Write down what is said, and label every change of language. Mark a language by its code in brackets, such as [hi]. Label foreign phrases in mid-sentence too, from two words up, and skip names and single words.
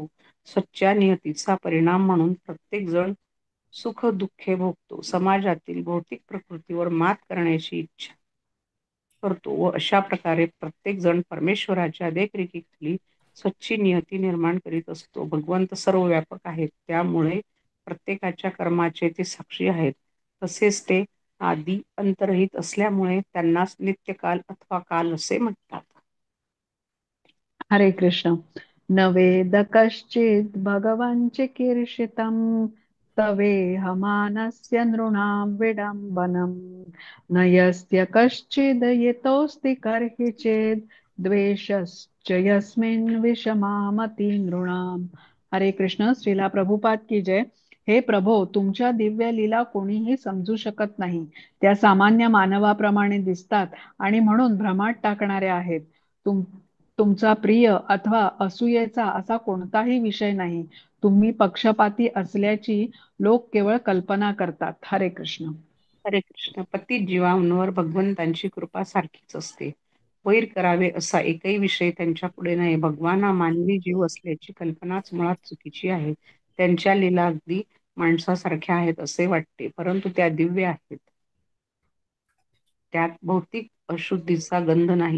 [mr] सच्च्या नियतीचा परिणाम म्हणून प्रत्येक जण सुख दुःखे भोगतो, समाजातील भौतिक प्रकृतीवर मात करण्याची इच्छा करतो व अशा प्रकारे प्रत्येक जण परमेश्वराच्या देखरेखीखाली सच्ची नियती निर्माण करीत असतो. भगवंत सर्व व्यापक आहेत, त्यामुळे प्रत्येकाच्या कर्माचे ते साक्षी आहेत. तसेच ते आदी अंतरहित असल्यामुळे त्यांनाच नित्यकाल अथवा काल असे म्हणतात. हरे कृष्ण. [sa] न वेद कश्चित् भगवान् चिकीर्षितम् तवेहमानस्य नृणां विडम्बनम् न यस्य कश्चिद् यतोऽस्ति कर्हि चेद् द्वेषश्च यस्मिन् विषमामति नृणाम्. [mr] हरे कृष्ण. [hi] श्रीला प्रभुपाद की जय. [mr] हे प्रभो, तुमच्या दिव्य लीला कोणीही समजू शकत नाही. त्या सामान्य मानवाप्रमाणे दिसतात आणि म्हणून भ्रमात टाकणाऱ्या आहेत. तुमचा प्रिय अथवा असूयेचा असा कोणताही विषय नाही. तुम्ही पक्षपाती असल्याची लोक केवळ कल्पना करतात. हरे कृष्ण. हरे कृष्ण. पतित जीवांवर भगवंतांची कृपा सारखीच असते. वैर करावे असा एकही विषय त्यांच्या पुढे नाही. भगवान हा मानवी जीव असल्याची कल्पनाच मुळात चुकीची आहे. त्यांच्या लीला अगदी माणसासारख्या आहेत असे वाटते, परंतु त्या दिव्य आहेत. त्यात भौतिक अशुद्धीचा गंध नाही.